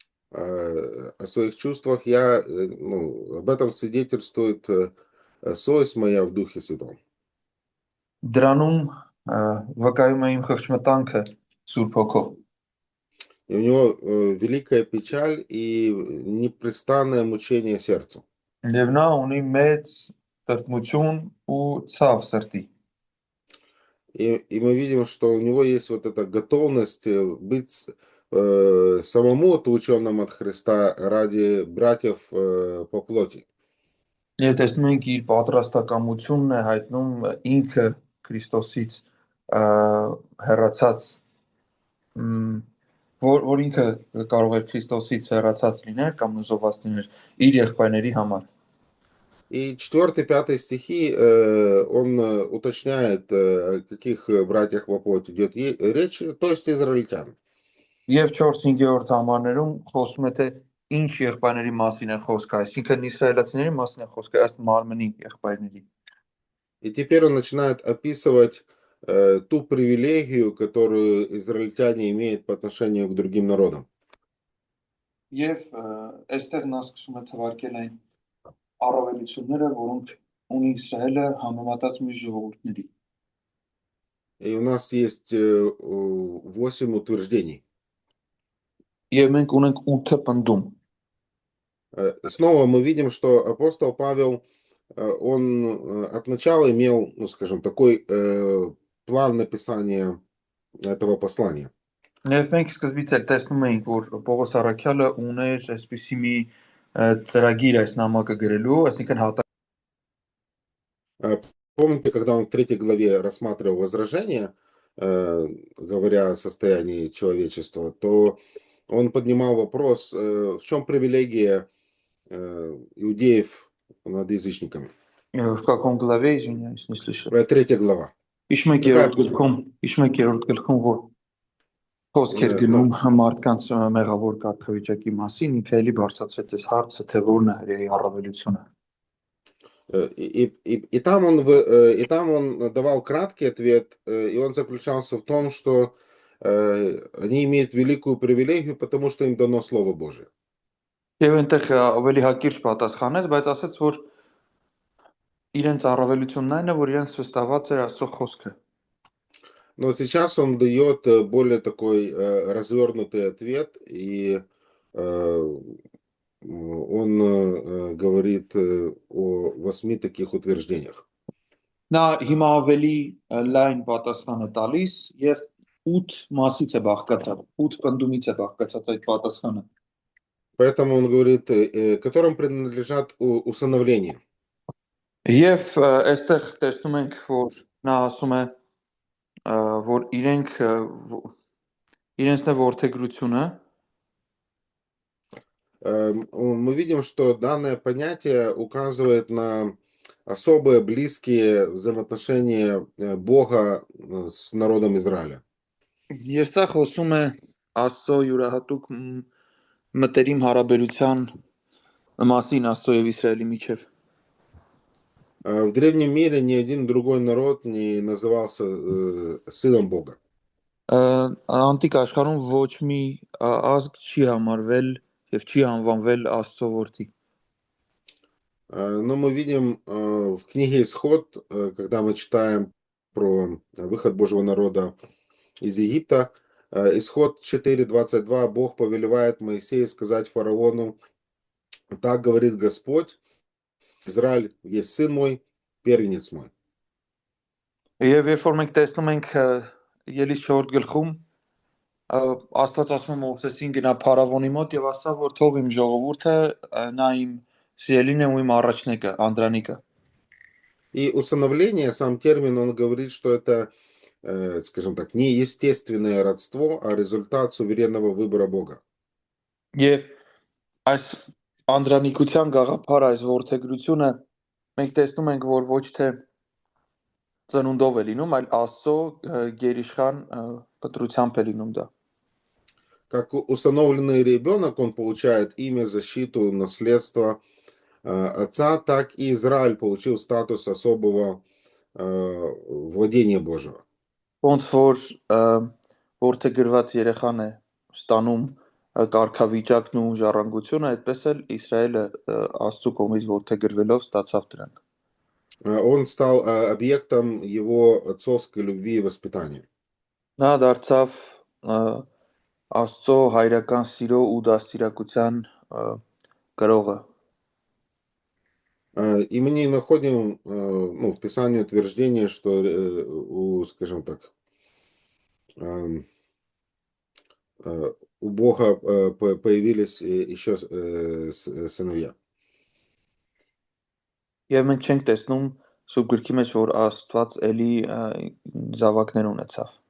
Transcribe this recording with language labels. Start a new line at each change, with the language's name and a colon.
Russian: О своих чувствах об этом свидетельствует совесть моя в Духе Святом.
Armenian: Դրանում վկայում է իմ խղճմտանքը Սուրբ Հոգով։
Russian: И у него великая печаль и непрестанное мучение сердцу.
Armenian: Եվ նա ունի մեծ տրտմություն ու ցավ սրտի։
Russian: И мы видим, что у него есть вот эта готовность быть самому отлученным от Христа ради братьев по плоти.
Armenian: Եվ տեսնում ենք իր պատրաստակամությունն է հայտնում ինքը Քրիստոսից հեռացած որ ինքը կարող է Քրիստոսից հեռացած լիներ կամ նզովված լիներ իր եղբայրների համար։
Russian: И 4-5 стихи он уточняет, о каких братьях по плоти идет речь, то есть израильтян.
Armenian: Եվ 4-5-րդ համարներում խոսում է թե ինչ եղբայրների մասին է խոսքը, այսինքն իսրայելացիների մասին է խոսքը ըստ մարմնի եղբայրների։
Russian: И теперь он начинает описывать ту привилегию, которую израильтяне имеют по отношению к другим народам.
Armenian: Եվ այստեղ նա սկսում է թվարկել այն առավելությունները, որոնք ունի Իսրայելը համեմատած մյուս ժողովուրդների։
Russian: И у нас есть 8 утверждений.
Armenian: Եվ մենք ունենք 8 պնդում։
Russian: Снова мы видим, что апостол Павел, он от начала имел, скажем, такой план написания этого послания.
Armenian: Եվ մենք սկզբից էլ տեսնում էինք, որ Պողոս Առաքյալը ուներ այսպիսի մի ծրագիր այս նամակը գրելու, այսինքն
Russian: Помните, когда он в 3 главе рассматривал возражения, говоря о состоянии человечества, то он поднимал вопрос, в чем привилегия иудеев над язычниками. в каком главе, извиняюсь, не слышал. 3 глава.
Armenian: Իշ մեկ երրորդ գլխում որ խոսքեր գնում մարդկանց մեղավոր կարգավիճակի մասին, ինքը էլի բարձրացրեց այս հարցը, թե որն է հրեայի առավելությունը։
Russian: И там он давал краткий ответ, и он заключался в том, что они имеют великую привилегию, потому что им дано Слово Божие.
Armenian: Եվ այնտեղ ավելի հակիրճ պատասխանեց, բայց ասաց, որ իրենց առավելությունն այն է, որ իրենց վստահված էր Աստծո խոսքը։
Russian: Но сейчас он дает более такой развернутый ответ, и он говорит о 8 таких утверждениях.
Armenian: Նա հիմա ավելի լայն պատասխան է տալիս եւ 8 մասից է բաղկացած, 8 պնդումից է բաղկացած այդ պատասխանը։
Russian: Поэтому он говорит, которым принадлежат усыновление.
Armenian: Եվ այստեղ տեսնում ենք, որ նա ասում է, որ իրենցն է որդեգրությունը։
Russian: Мы видим, что данное понятие указывает на особые близкие взаимоотношения Бога с народом Израиля.
Armenian: Ես սա խոսում է Աստծո յուրահատուկ մտերիմ հարաբերության մասին Աստծո եւ Իսրայելի միջև։
Russian: В древнем мире ни один другой народ не назывался сыном Бога.
Armenian: Անտիկ աշխարհում ոչ մի ազգ չի համարվել եւ չի անվանվել Աստծո որդի։
Russian: Но мы видим в книге Исход, когда мы читаем про выход Божьего народа из Египта, Исход 4:22, Бог повелевает Моисею сказать фараону: так говорит Господь, Израиль есть сын мой, первенец мой.
Armenian: Եվ երբ որ մենք տեսնում ենք Ելիս 4 գլխում Աստված ասում է Մովսեսին գնա փարավոնի մոտ եւ ասա որ թող իմ ժողովուրդը նա իմ սիրելին է ու իմ առաջնեկը Անդրանիկը։
Russian: И усыновление, сам термин, он говорит, что это, скажем так, не естественное родство, а результат суверенного выбора Бога.
Armenian: Եվ այս անդրանիկության գաղափարը, այս որդեգրությունը մենք տեսնում ենք, որ ոչ թե ծնունդով է լինում, այլ Աստծո գերիշխան կտրությամբ է լինում դա։
Russian: Как усыновленный ребенок, он получает имя, защиту, наследство отца, так и Израиль получил статус особого владения Божьего.
Armenian: Ոնց որ որդեգրված երեխան է ստանում կարգավիճակն ու ժառանգությունը, այդպես էլ Իսրայելը Աստծո կողմից որդեգրվելով ստացավ դրանք։
Russian: Он стал объектом его отцовской любви и воспитания.
Armenian: Նա դարձավ Աստծո հայրական սիրո ու դաստիարակության գրողը։
Russian: И мы не находим ну, в Писании утверждение, что скажем так, у Бога появились еще сыновья.
Armenian: Եվ մենք չենք տեսնում Սուրբ Գրքի մեջ, որ Աստված էլի զավակներ ունեցավ։